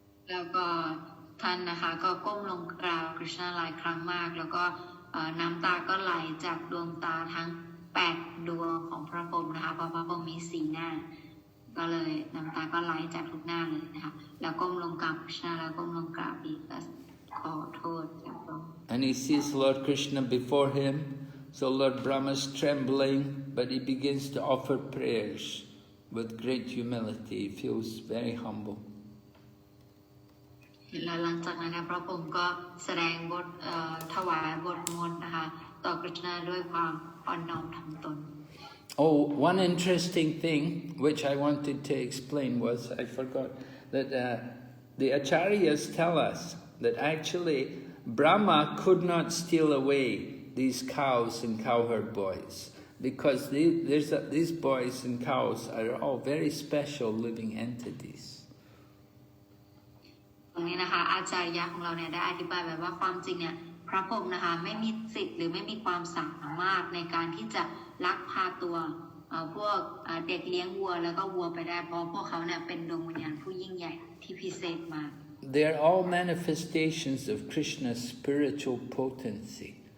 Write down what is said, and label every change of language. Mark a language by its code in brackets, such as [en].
[th] แล้วก็ท่านนะคะก็ก้มลงกราบคริชนาหลายครั้งมากแล้วก็ น้ำตาก็ไหลจากดวงตาทั้ง8ดวงของพระพรหมนะคะเพราะพระพรหมมี4หน้าก็เลยน้ำตาก็ไหลจากทุกหน้าเลยนะคะแล้วก้มลงกราบคริชนาแล้วก้มลงกราบอีกก็ขอโทษจากพระองค์ [en] And he sees Lord Krishna before him, so Lord Brahma is trembling, but he begins to offer prayers with great humility. He feels very humble. [th] แล้วหลังจากนั้นพระพรหมก็แสดงบทถวายบทมนต์นะคะต่อคริชนาด้วยความอ่อนน้อมถ่อมตน [en] Oh, one interesting thing which I wanted to explain was, I forgot, that the Acharyas tell us that actually Brahma could not steal away these cows and cowherd boys, because these boys and cows are all very special living entities. [th] ตรงนี้นะคะอาจารย์ของเราเนี่ยได้อธิบายแบบว่าความจริงเนี่ยพระพรหมนะคะไม่มีสิทธิ์หรือไม่มีความสามารถในการที่จะลักพาตัวพวกเด็กเลี้ยงวัวแล้วก็วัวไปได้เพราะพวกเขาเนี่ยเป็นดวงวิญญาณผู้ยิ่งใหญ่ที่พิเศษมาก [en] They are all manifestations of Krishna's spiritual potency.